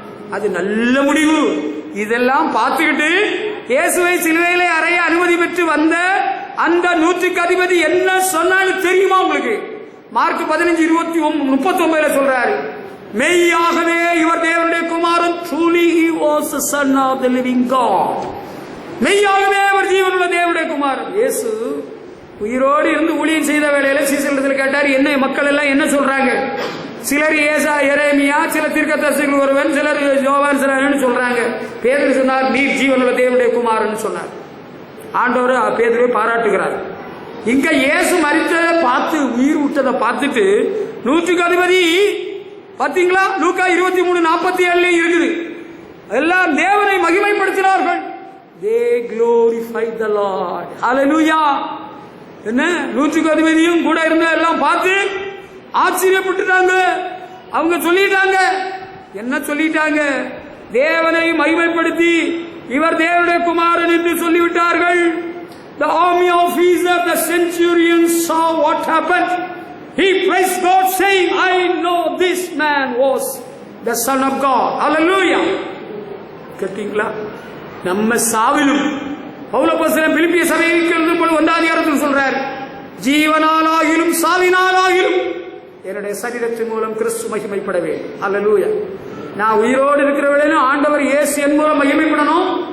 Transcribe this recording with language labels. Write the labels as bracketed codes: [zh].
[ta] அது நல்ல முடிவு. இதெல்லாம் பார்த்துக்கிட்டு இயேசுவை சிலுவையிலே அறைய அனுமதி பெற்று வந்த அந்த 100க்கு அதிபதி என்ன சொன்னாலும் தெரியுமா உங்களுக்கு? மார்க் 15:39 சொல்றாரு, மெய்யாகவே இவர் தேவனுடைய குமாரன். [en] truly he was the son of the living God. [ta] மெய்யாகவே அவர் ஜீவனுள்ள தேவனுடைய குமாரன். இயேசு உயிரோடு இருந்து ஊழியம் செய்த வேளையில சீசரிடத்தில் கேட்டார், என்ன மக்கள் எல்லாம் என்ன சொல்றாங்க? சிலர் ஏசா, எரேமியா, சில தீர்க்கதரிசிகள் ஒருவன், சிலர் யோவான் சிலர்னு சொல்றாங்க. பேதுரு சொன்னார், நீர் ஜீவனுள்ள தேவனுடைய குமாரன் சொன்னார். ஆண்டவர் பேதுருவை பாராட்டுகிறார். இங்க இயேசு மரித்ததை பார்த்து, உயிர் விட்டதை பார்த்துட்டு 100க்கு அதிபதி பாத்தீங்களா? லூக்கா 23:47 இருக்குது. எல்லாம் தேவனை மகிமைப்படுத்தினார்கள். [en] they glorified the Lord. hallelujah. [ta] என்ன 100க்கு அதிபதியும் கூட இருந்த எல்லாம் பார்த்து ஆச்சரியப்பட்டுட்டாங்க. அவங்க சொல்லிட்டாங்க, என்ன சொல்லிட்டாங்க? தேவனை மகிமைப்படுத்தி இவர் தேவனுடைய குமாரன் என்று சொல்லிவிட்டார்கள். [en] the army officer, the centurion saw what happened. He praised God saying, I know this man was the son of God. [ta] Hallelujah. கேட்டீங்களா? நம்ம சாவிலும் பவுலப்போஸ்தலன் பிலிப்பிய சபைக்கு எழுதும்போது 1ஆம் அதிகாரத்தில் சொல்றார், ஜீவனாலாகிலும் சாவினாலாகிலும் என்னுடைய சரீரத்தின் மூலம் கிறிஸ்து மகிமைப்பட வேண்டும். ஹல்லேலூயா. நான் உயிரோடு இருக்கிற வேளையிலும் ஆண்டவர் இயேசு என் மூலம் மகிமைப்படணும்.